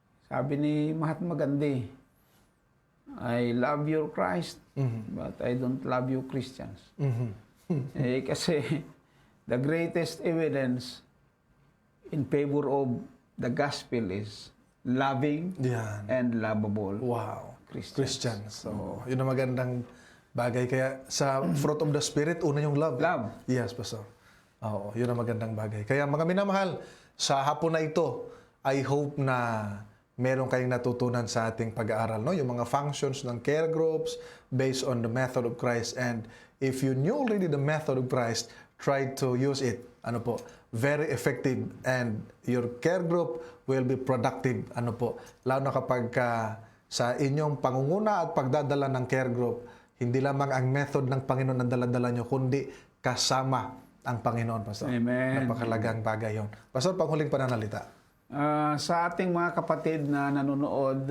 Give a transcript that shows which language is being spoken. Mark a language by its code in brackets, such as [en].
[tl] Sabi ni [en] Mahatma Gandhi, I love your Christ, but I don't love you Christians. [tl] Kasi [en] the greatest evidence in favor of the gospel is loving [tl] Yan. [en] and lovable Wow. Christians. [tl] So, yun ang magandang bagay. Kaya sa fruit of the Spirit, una yung love. [en] Love. Yes, Pastor. [tl] Oo, yun ang magandang bagay. Kaya mga minamahal, sa hapon na ito, [en] I hope [tl] na meron kayong natutunan sa ating pag-aaral, no? Yung mga [en] functions ng care groups based on the method of Christ. And if you knew already the method of Christ, try to use it. [tl] Ano po? [en] Very effective, and your care group will be productive. [tl] Ano po? Lalo na kapag sa inyong pangunguna at pagdadala ng care group, hindi lamang ang method ng Panginoon ang dala-dala nyo, kundi kasama ang Panginoon, Pastor. Amen. Napakalagang bagay yon. Pastor, panghuling pananalita. Sa ating mga kapatid na nanonood,